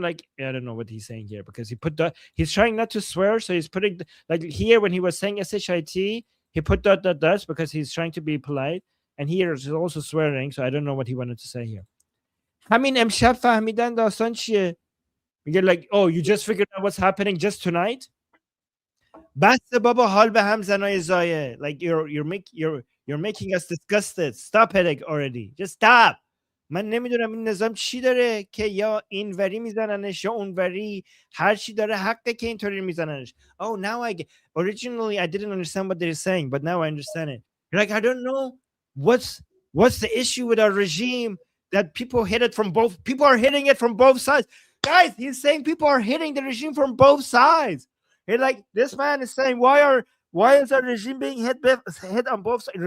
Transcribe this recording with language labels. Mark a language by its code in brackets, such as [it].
[en] Like, I don't know what he's saying here, because he's trying not to swear, so he's putting, like, here when he was saying SHIT, he put dots because he's trying to be polite, and here he's also swearing, so I don't know what he wanted to say here. [fa] همین امشب فهمیدن داستان چیه؟ میگه [en] like, oh, you just figured out what's happening just tonight? [fa] بس بابا حال به هم زنای زایه. [en] Like, you're making us disgusted. Stop it already. Just stop. [fa] من نمیدونم این نظام چی داره که یا این وری میزننش یا اون وری، هر چی داره حقه که اینطوری میزننش. [en] Oh, now I get. Originally I didn't understand what they're saying, but now I understand it. You're like, I don't know what's the issue with our regime that people hit it from both. People are hitting it from both sides. Guys, he's saying people are hitting the regime from both sides. You're like, this man is saying, why is our regime being hit on both sides?